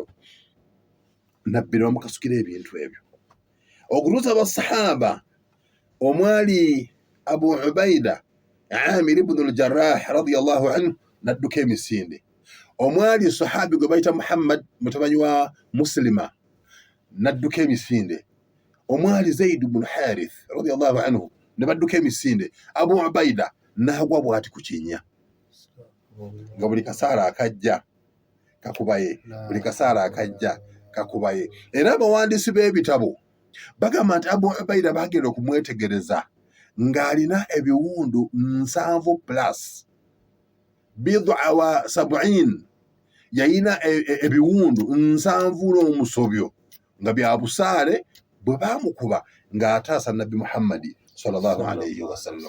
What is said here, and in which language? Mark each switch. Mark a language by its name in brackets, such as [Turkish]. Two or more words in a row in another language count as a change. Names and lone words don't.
[Ganda] Nabbi bamukasukira ebintu ebyo okutuusa basahaba omwali Abu Ubaida Amir ibn al-Jarrah [Arabic] رضي الله عنه [Ganda] nadduka emisinde, omwali sahabi gwe bayita Muhammad mutabanyi wa Muslima nadduka emisinde, omwali Zaid ibn Harith [Arabic] رضي الله عنه [Ganda] ne badduka emisinde, Abu Ubaida n'agwa bw'ati ku kinnya nga buli kasaala akajja kakubaye, buli kasaala akajja kakubaye. Era abawandiisi b'ebitabo bagamba nti Abu Ubaida bagenda okumwetegereza ng'alina ebiwundu 7 plus [Arabic] بضع و 70, [Ganda] yalina ebiwundu 7 n'omusobyo nga bya busaale bwe baamukuba ng'ataasa Nabbi Muhammadi [Arabic] صلى الله عليه وسلم.